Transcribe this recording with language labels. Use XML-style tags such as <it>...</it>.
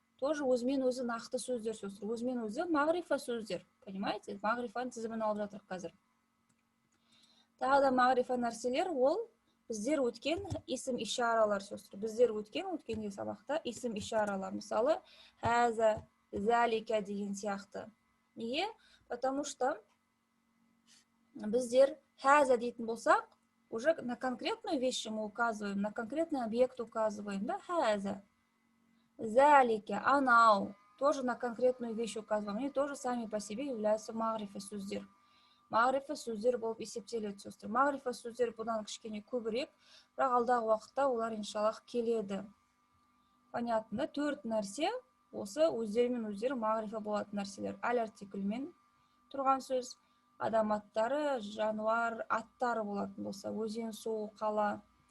<ru>Тоже</ru> <kk>өзімен өзі нақты сөздер, өзімен өзі мағрифа сөздер.</kk> <ru>Понимаете?</ru> <kk>Мағрифаның тізімін алып жатыр қазір. Тағы да мағрифа нәрселер, ол біздер өткен исім ишаралар,</kk> <ru>сестры.</ru> <kk>Біздер өткенде сабақта исім ишаралар. Мысалы, хәза, залика деген сияқты. Неге?</kk> <ru>Потому что</ru> <kk>біздер хәза дейтін болсақ,</kk> <ru>уже на конкретную вещь мы указываем, на конкретный объект указываем, да, хәза. Залика, анау, тоже на конкретную вещь указываем. Они тоже сами по себе являются</ru> <kk>мағрифа сөздер. Мағрифа сөздер болып есептеледі,</kk> <ru>сестры.</ru> <kk>Мағрифа сөздер бұдан кішкене көбірек, бірақ алдағы уақытта олар иншаллах келеді.</kk> <ru>Понятно,</ru> <kk>4 нәрсе осы өздерімен өздері мағрифа болатын нәрселер. Әл артикльмен тұрған сөз, адам аттары, жануар аттары болатын болса, өзен, су, қала,</kk>